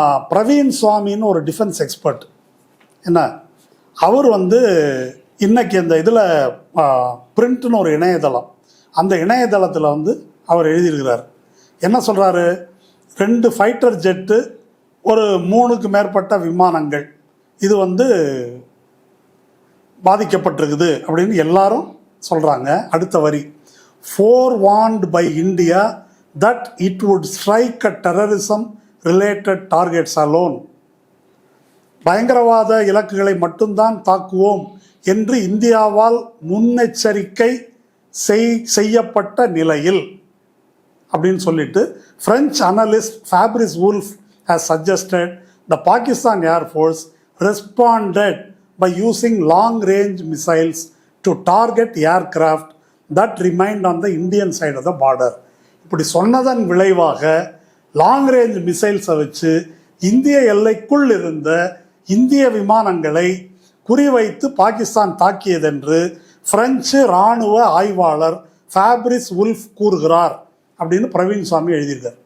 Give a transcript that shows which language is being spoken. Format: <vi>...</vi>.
<ta>பிரவீன் சுவாமின்னு ஒரு defence expert, என்ன அவர் இன்னைக்கு இந்த இதில் பிரிண்ட்னு ஒரு இணையதளம், அந்த இணையதளத்தில் அவர் எழுதியிருக்கிறார். என்ன சொல்கிறாரு? 2 ஃபைட்டர் ஜெட்டு, ஒரு 3க்கு மேற்பட்ட விமானங்கள் இது பாதிக்கப்பட்டிருக்குது அப்படின்னு எல்லாரும் சொல்கிறாங்க. அடுத்த வரி,</ta> <en>forewarned by India that it would strike at terrorism related targets alone.</en> <ta>பயங்கரவாத இலக்குகளை மட்டும்தான் தாக்குவோம் என்று இந்தியாவால் முன்னெச்சரிக்கை செய்யப்பட்ட நிலையில் அப்படின்னு சொல்லிட்டு,</ta> <en>French analyst Fabrice Wolf has suggested the Pakistan Air Force responded by using long-range missiles to target aircraft that remained on the Indian side of the border.</en> <ta>இப்படி சொன்னதன் விளைவாக லாங் ரேஞ்ச் மிசைல்ஸை வச்சு இந்திய எல்லைக்குள் இருந்த இந்திய விமானங்களை குறிவைத்து பாகிஸ்தான் தாக்கியதென்று பிரெஞ்சு இராணுவ ஆய்வாளர் ஃபேப்ரிஸ் உல்ஃப் கூறுகிறார் அப்படின்னு பிரவீன் சுவாமி எழுதியிருக்கார்.</ta>